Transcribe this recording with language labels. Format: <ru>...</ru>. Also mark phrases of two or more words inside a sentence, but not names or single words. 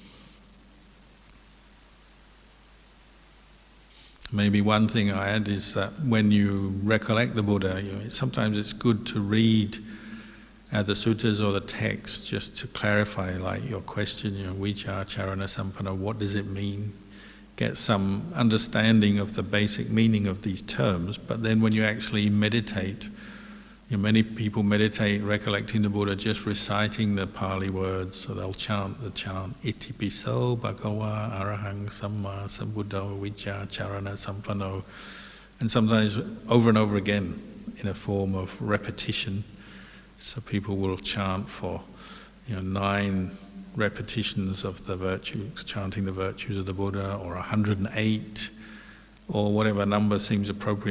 <en>Maybe one thing I add is that when you recollect the Buddha, sometimes it's good to read the sutras or the text just to clarify, like your question,</en> <pi>vichara charana sampanna,</pi> <en>what does it mean? get some understanding of the basic meaning of these terms, but then when you actually meditate, many people meditate recollecting the Buddha just reciting the Pali words, so they'll chant the chant,</en> <pi>Iti piso bhagava arahang samma sambuddho vijja charana sampano,</pi> <en>and sometimes over and over again in a form of repetition. So people will chant for 9 repetitions of the virtues, chanting the virtues of the Buddha, or 108, or whatever number seems appropriate.</en>